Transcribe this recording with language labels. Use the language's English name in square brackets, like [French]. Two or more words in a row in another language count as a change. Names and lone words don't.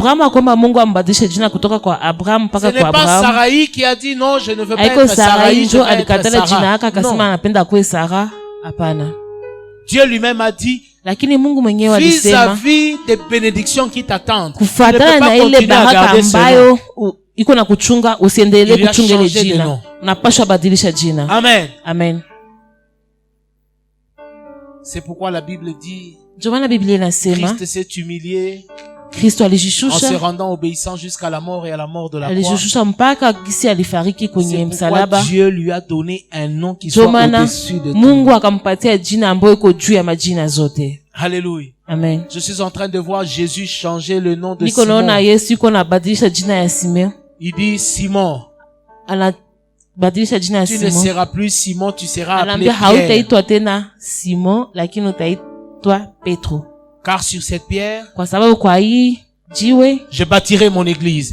[French] Ce n'est pas Sarai qui a dit non, je ne veux pas être Sarai, je veux être Sarah. Non. Dieu lui-même a dit, vis-à-vis des bénédictions qui t'attendent, tu ne peux pas continuer à garder ce nom. [Swahili] Iko na kuchunga usiendelee kuchunga ile jina. Unapaswa badilisha jina. Amen. Amen. [French] C'est pourquoi la Bible dit Christ s'est humilié Kristo en se rendant obéissant jusqu'à la mort et à la mort de la croix. [Swahili] Mpaka gisi alifariki kwenye msalaba. [French] Dieu lui a donné un nom qui soit au-dessus de tout. [Swahili] Mungu akampatia jina ambayo iko juu ya majina zote. [French] Alléluia. Amen. Je suis en train de voir Jésus changer le nom de Simon. Il dit Simon. Tu ne seras plus Simon, tu seras appelé Pierre. Car sur cette pierre, je bâtirai mon église.